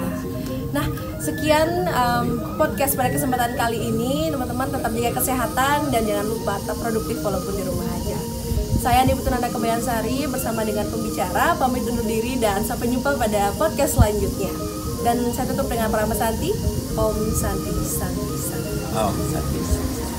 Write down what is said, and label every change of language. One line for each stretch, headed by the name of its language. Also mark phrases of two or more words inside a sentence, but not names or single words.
Indonesian: Nah, sekian podcast pada kesempatan kali ini. Teman-teman tetap jaga kesehatan dan jangan lupa tetap produktif walaupun di rumah aja. Saya Andi Putunanda Kebayansari bersama dengan pembicara pamit undur diri dan sampai jumpa pada podcast selanjutnya. Dan saya tutup dengan Pramana Santi.
Sanskrit: Om Santi Santi Santi. Om Santi Santi.